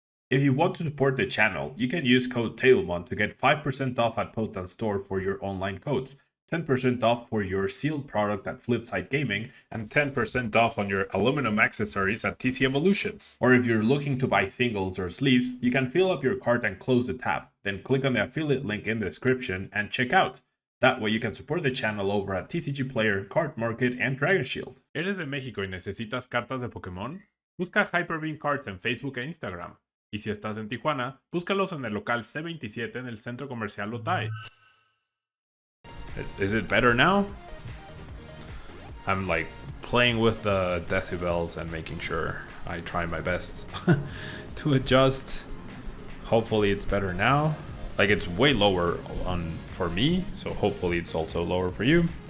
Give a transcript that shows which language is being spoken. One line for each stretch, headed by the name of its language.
English: If you want to support the channel, you can use code TABLEMON to get 5% off at Potent Store for your online codes, 10% off for your sealed product at Flipside Gaming, and 10% off on your aluminum accessories at TC Evolutions. Or if you're looking to buy singles or sleeves, you can fill up your cart and close the tab, then click on the affiliate link in the description and check out. That way you can support the channel over at TCG Player, Card Market, and Dragon Shield.
Spanish: ¿Eres de México y necesitas cartas de Pokémon? Busca Hyperbeam Cards en Facebook e Instagram. Y si estás en Tijuana, búscalos en el local C27 en el Centro Comercial Otay.
English: Is it better now? I'm like playing with the decibels and making sure I try my best to adjust. Hopefully it's better now. Like, it's way lower for me, so hopefully it's also lower for you.